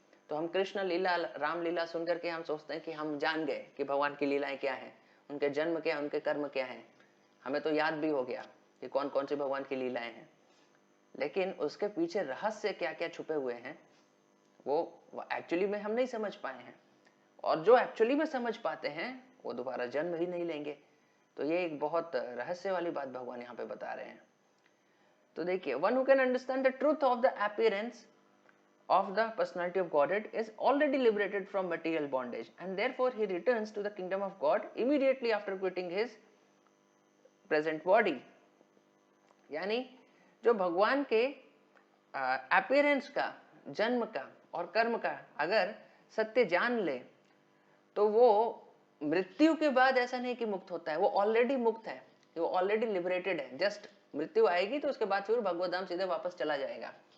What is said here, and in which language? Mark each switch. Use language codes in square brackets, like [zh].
[hi] तो हम कृष्ण लीला, राम लीला सुनकर के हम सोचते हैं कि हम जान गए कि भगवान की लीलाएं क्या हैं, उनके जन्म क्या, उनके कर्म क्या हैं, हमें तो याद भी हो गया कि कौन कौन सी भगवान की लीलाएं हैं। लेकिन उसके पीछे रहस्य क्या क्या छुपे हुए हैं वो एक्चुअली में हम नहीं समझ पाए हैं, और जो एक्चुअली में समझ पाते हैं वो दोबारा जन्म ही नहीं लेंगे। तो ये एक बहुत रहस्य वाली बात भगवान यहाँ पे बता रहे हैं। [en] तो देखिए, one who can understand the truth of the appearance of the personality of Godhead is already liberated from material bondage, and therefore he returns to the kingdom of God immediately after quitting his present body। [hi] यानी जो भगवान के appearance का, जन्म का और कर्म का अगर सत्य जान ले तो वो मृत्यु के बाद ऐसा नहीं कि मुक्त होता है, वो ऑलरेडी मुक्त है, वो ऑलरेडी लिबरेटेड है। जस्ट मृत्यु आएगी तो उसके बाद फिर भगवत धाम सीधे वापस चला जाएगा।